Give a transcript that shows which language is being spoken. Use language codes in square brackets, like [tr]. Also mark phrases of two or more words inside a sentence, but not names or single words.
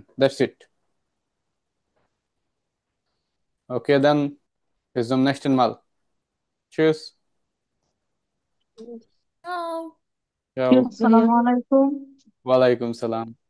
[en] That's it. Okay then, [de] bis zum nächsten Mal. Tschüss. ও Ciao. [ar] السلام عليكم. وعليكم السلام.